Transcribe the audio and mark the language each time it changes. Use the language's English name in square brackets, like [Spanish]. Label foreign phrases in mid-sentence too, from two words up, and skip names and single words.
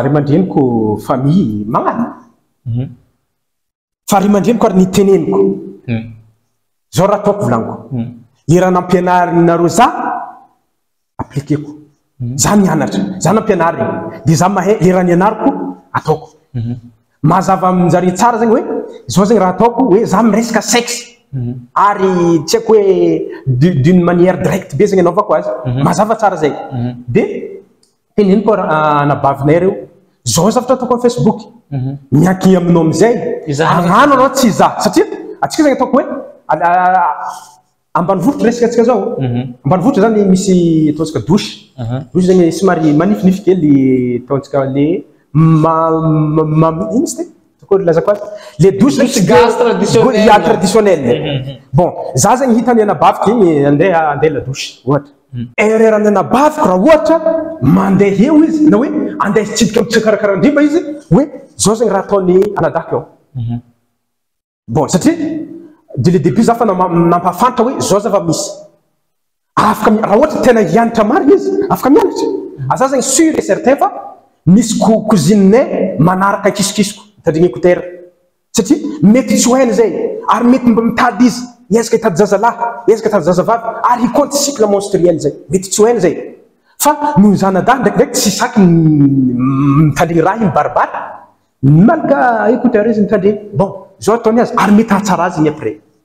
[Malagasy] ry mandreniko famille magnano fa ry mandreniko ary niteneniko zao raha ataoko volaniko le raha nampianarinareo za appliqueko za mianatra za nampianary dia za mahay le raha nianariko ataoko mazava aminjare tsara zany hoe zao zany raha ataoko hoe za miresaka sexe ary tsy haiko hoe [French] d'une manière directe [Malagasy] be zany anaovako azy mazava tsara zay dia teneniko anabavinay reo zao zavatra ataoko amin'ny Facebook mianky aminao amizay agnano anao tsy za satria atsika zany ataoko hoe ambanivohitra resaka atsika zao ambanivohitra zany misy ataontsika [French] douche douche [Malagasy] zany somary manifinify kely ataontsika le ino sy te lazako azy [French] le douche traditionnel [Malagasy] bon za zany hitany anabaviky igny andeha [French] la douche [Malagasy] ohatra ererany anabaviko raha ohatra mandeha eo izy na hoe andeha hitsidika mitsakarakarahandrimba izy hoe zao zany raha ataony anadahako eo bon satria [French] de le début [Malagasy] za fa nampafanta hoe zao zava misy afaka raha ohatra tena hianatra marina izy afaka mianatra aza zany [French] sûr et certain [Malagasy] fa misy cousine-nay manaraka kisikisiko mitandrigny écouteur satria mety tsy hoainy zay ary mety mba mitady izy ezaka hitady zazalahy ezaka hitady zazavavy ary hiconte [French] cycle menstruel [Malagasy] zay mety tsy hoainy zay fa noho zanadahy ndraikindraiky tsy saky mitandrigny raha mibaribary malaka écouteur izy mitandrigny bon zao ataony azy ary mety hahatsara azy igny après